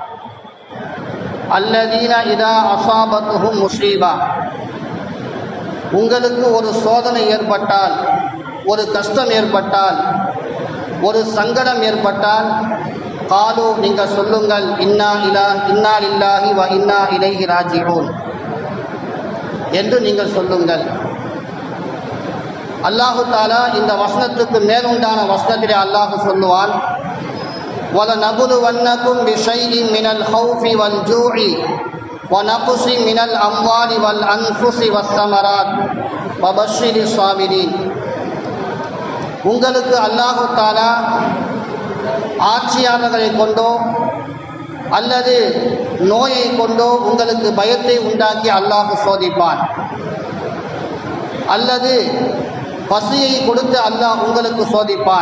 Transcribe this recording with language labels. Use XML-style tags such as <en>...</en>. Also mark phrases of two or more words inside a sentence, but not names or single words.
<ar>الذين إذا أصابتهم مصيبة,</ar> <ta>உங்களுக்கு ஒரு சோதனை ஏற்பட்டால், ஒரு கஷ்டம் ஏற்பட்டால், ஒரு சங்கடம் ஏற்பட்டால், காலு நீங்கள் சொல்லுங்கள்,</ta> <ar>إنا لله وإنا إليه راجعون</ar> <ta>என்று நீங்கள் சொல்லுங்கள். அல்லாஹு தஆலா இந்த வசனத்துக்கு மேலுண்டான வசனத்திலே அல்லாஹ் சொல்லுவான்,</ta> <ar>وَلَنَبْلُوَنَّكُمْ بِشَيْءٍ مِنَ الْخَوْفِ وَالْجُوعِ وَنَقْصٍ مِنَ الْأَمْوَالِ وَالْأَنْفُسِ وَالثَّمَرَاتِ وَبَشِّرِ الصَّابِرِينَ.</ar> <ta>உங்களுக்கு அல்லாஹு தஆலா ஆட்சியாளர்களை கொண்டோ அல்லது நோயை கொண்டோ உங்களுக்கு பயத்தை உண்டாக்கி அல்லாஹ் சோதிப்பான், அல்லது பசியை கொடுத்து அல்லாஹ் உங்களுக்கு சோதிப்பான்.</ta>